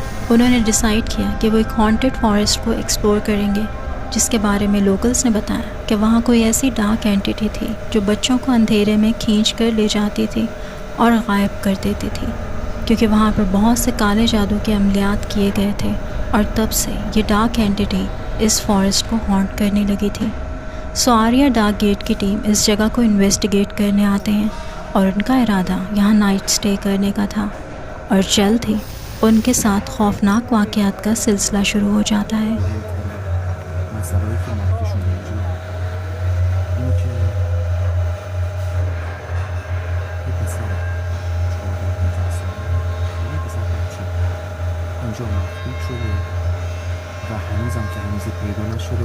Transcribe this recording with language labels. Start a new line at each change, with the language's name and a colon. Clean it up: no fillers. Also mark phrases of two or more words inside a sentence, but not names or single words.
Hindi: उन्होंने डिसाइड किया कि वो एक
English: haunted forest
Hindi: को एक्सप्लोर करेंगे, जिसके बारे में लोकल्स ने बताया कि वहाँ कोई ऐसी
English: dark entity
Hindi: थी जो बच्चों को अंधेरे में खींच कर ले जाती थी और गायब कर देती थी, क्योंकि वहाँ पर बहुत से काले जादू के अमलियात किए गए थे, और तब से ये
English: dark entity
Hindi: इस फॉरेस्ट को हॉन्ट करने लगी थी। सो आर्या डार्क गेट की टीम इस जगह को इन्वेस्टिगेट करने आते हैं, और उनका इरादा यहाँ
English: night stay
Hindi: करने का था, और जल्द ही उनके साथ खौफनाक वाक़यात का सिलसिला शुरू हो जाता है।
Persian: اینجا مفقود شده و هنوزم که هنوزی پیدا نشده.